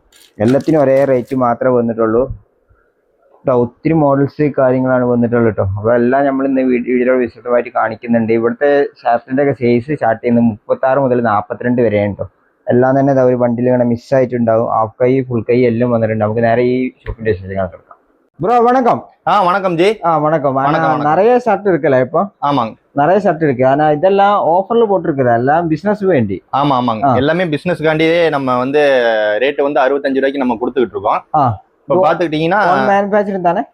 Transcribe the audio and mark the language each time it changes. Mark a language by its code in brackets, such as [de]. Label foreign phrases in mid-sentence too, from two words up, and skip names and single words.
[ml] എല്ലാത്തിനും ഒരേ റേറ്റ് മാത്രമേ വന്നിട്ടുള്ളൂ. ഒത്തിരി മോഡൽസ് കാര്യങ്ങളാണ് വന്നിട്ടുള്ളത് കേട്ടോ. അപ്പോൾ എല്ലാം നമ്മൾ ഇന്ന് വീഡിയോ വിശദമായിട്ട് കാണിക്കുന്നുണ്ട്. ഇവിടുത്തെ ഷർട്ടിൻ്റെ ഒക്കെ സൈസ് സ്റ്റാർട്ട് ചെയ്യുന്നത് 36 മുതൽ 42 വരെയാണ് കേട്ടോ. എല്ലാം തന്നെ ഒരു ബണ്ടിൽ ഇങ്ങനെ മിസ്സായിട്ടുണ്ടാവും. ഹാഫ് കൈ, ഫുൾ കൈ എല്ലാം വന്നിട്ടുണ്ട്. നമുക്ക് നേരെ ഈ ഷോപ്പിന്റെ വിശേഷങ്ങൾ എടുക്കാം. [ta] ப்ரோ வணக்கம். வணக்கம் ஜி. வணக்கம். நிறைய ஷர்ட் இருக்குல்ல இப்போ? ஆமாங்க, நிறைய ஷர்ட் இருக்கு. ஆனா இதெல்லாம் ஆஃபர்ல போட்டுருக்குது, எல்லாம் பிசினஸ் வேண்டி. ஆமாங்க, எல்லாமே பிசினஸ்காண்டியே நம்ம வந்து ரேட் வந்து 65 ரூபாய்க்கு நம்ம கொடுத்துக்கிட்டு இருக்கோம். இப்போ பாத்துக்கிட்டீங்கன்னா மேனுஃபேக்சரிங் தானே?